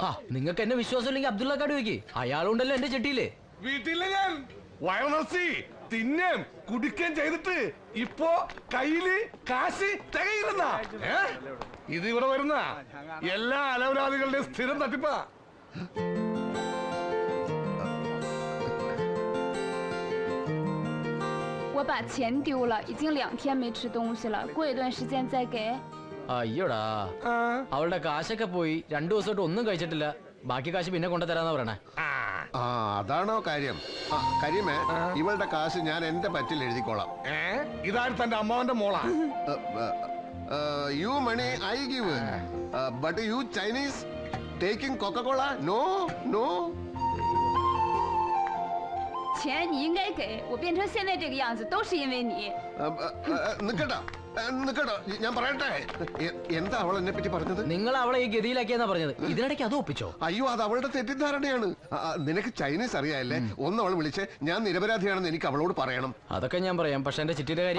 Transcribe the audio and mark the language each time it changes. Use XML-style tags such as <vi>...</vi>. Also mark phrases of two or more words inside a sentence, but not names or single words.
<ml>നിങ്ങൾക്ക് എന്നെ വിശ്വാസം ഇല്ലെങ്കിൽ അബ്ദുള്ള കാട് വെക്ക്, അയാളുണ്ടല്ലോ എന്റെ ചിട്ടിയില്. വീട്ടിലെ ഞാൻ വയറസി തിന്നേം കുടിക്കുകയും ചെയ്തിട്ട് ഇപ്പോ കയ്യില് കാശ് തികയില്ലെന്ന. ഇത് ഇവിടെ വരുന്ന എല്ലാ അലവലാദികളുടെയും സ്ഥിരം തട്ടിപ്പാ.</ml> <zh>我把钱丢了，已经2天没吃东西了，过一段时间再给。</zh> <ml>അയ്യോടാ, അവളുടെ കാശൊക്കെ പോയി. 2 ദിവസമായിട്ട് ഒന്നും കഴിച്ചിട്ടില്ല. ബാക്കി കാശ് പിന്നെ കൊണ്ടുതരാന്നാ പറയണേ. ആ, അതാണോ കാര്യം? കരിമേ, ഇവളുടെ കാശ് ഞാൻ എന്റെ പറ്റിൽ എഴുതിക്കോളാം. ഇതാണ് തന്റെ അമ്മാവന്റെ മോളാ.</ml> <en>You money I give, but you Chinese taking Coca-Cola? No no.</en> <zh>钱你应该给我，变成现在这个样子都是因为你。</zh> <ml>നിക്കട്ടാ നിക്കട്ടോ, ഞാൻ പറയട്ടെ. എന്താ അവൾ എന്നെ പറ്റി പറഞ്ഞത്? നിങ്ങൾ അവളെ ഈ ഗതിയിലാക്കിയെന്നാ പറഞ്ഞത്. ഇതിനിടയ്ക്ക് അത് ഒപ്പിച്ചോ? അയ്യോ, അത് അവളുടെ തെറ്റിദ്ധാരണയാണ്. നിനക്ക് ചൈനീസ് അറിയാല്ലേ? ഒന്ന് അവൾ വിളിച്ച് ഞാൻ നിരപരാധിയാണെന്ന് എനിക്ക് അവളോട് പറയണം. അതൊക്കെ ഞാൻ പറയാം, പക്ഷെ എന്റെ ചിട്ടിയുടെ കാര്യം</ml>